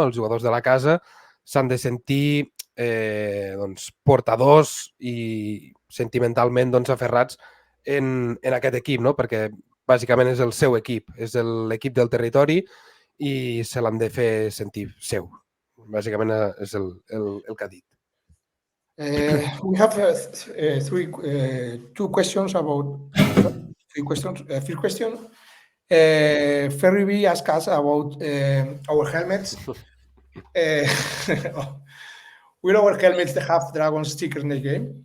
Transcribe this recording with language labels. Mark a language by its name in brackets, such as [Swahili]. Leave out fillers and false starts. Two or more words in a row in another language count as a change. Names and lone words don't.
[Catalan] Els jugadors de la casa, s'han de sentir doncs, portadors i sentimentalment doncs, aferrats en aquest equip, no? Perquè bàsicament és el seu equip, és l'equip del territori i se l'han de fer sentir seu. Bàsicament és el que ha dit. [English] We have two questions about three questions. First question, Ferry B asked us about our helmets. Will our helmets have dragon stickers in the game?